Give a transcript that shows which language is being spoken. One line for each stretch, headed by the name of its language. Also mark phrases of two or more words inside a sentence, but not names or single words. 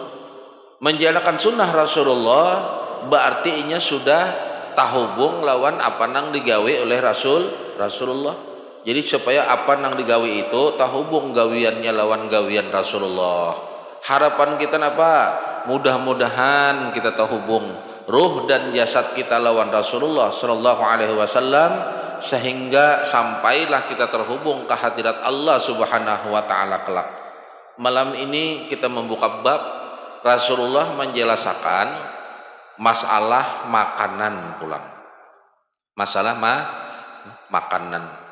Banjar: Menjalankan sunnah Rasulullah berarti inya sudah tahubung lawan apa nang digawe oleh Rasulullah. Jadi supaya apa nang digawe itu tahubung gawiannya lawan gawian Rasulullah. Harapan kita apa? Mudah-mudahan kita tahubung ruh dan jasad kita lawan Rasulullah
Arabic: صلى الله عليه وسلم
Banjar: sehingga sampailah kita terhubung ke hadirat Allah
Arabic: سبحانه وتعالى
Banjar: kelak. Malam ini kita membuka bab Rasulullah menjelaskan masalah makanan pulang. Masalah makanan.